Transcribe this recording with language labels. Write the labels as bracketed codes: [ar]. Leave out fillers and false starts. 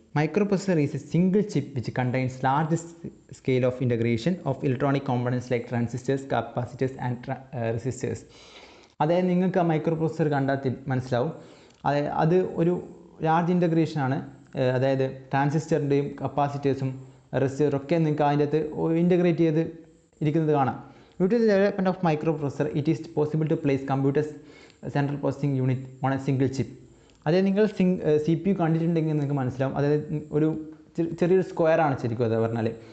[en] Microprocessor is a single chip which contains large scale of integration of electronic components like transistors, capacitors and resistors. [ml] അതായത് നിങ്ങൾക്ക് ആ micro processor കണ്ടാൽ മനസ്സിലാവും, അത് ഒരു ലാർജ് ഇൻ്റഗ്രേഷനാണ്. അതായത് ട്രാൻസിസ്റ്ററിൻ്റെയും കപ്പാസിറ്റേഴ്സും റെസിസ്റ്ററും ഒക്കെ നിങ്ങൾക്ക് അതിൻ്റെ അകത്ത് ഇൻ്റഗ്രേറ്റ് ചെയ്ത് ഇരിക്കുന്നത് കാണാം. [en] Due to the development of microprocessor, it is possible to place computers central processing unit on a single chip. [ml] അതായത് നിങ്ങൾ CPU കണ്ടിട്ടുണ്ടെങ്കിൽ നിങ്ങൾക്ക് മനസ്സിലാവും. അതായത് ഒരു ചെറിയൊരു സ്ക്വയറാണ് ശരിക്കും അത് പറഞ്ഞാൽ.